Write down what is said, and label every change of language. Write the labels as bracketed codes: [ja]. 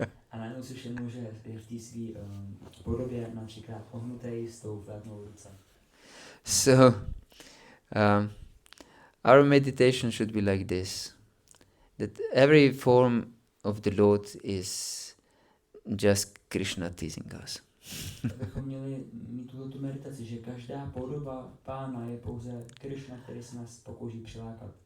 [cs] A najednou si všiml, že je v té svý podobě například ohnutej s tou flétnou ruce. [en] So, our meditation should be like this, that every form of the Lord is just Krishna teasing us. [cs] Abychom měli mít tuhletu meditaci, že každá podoba Pána je pouze Krishna, který se nás pokouší přilákat.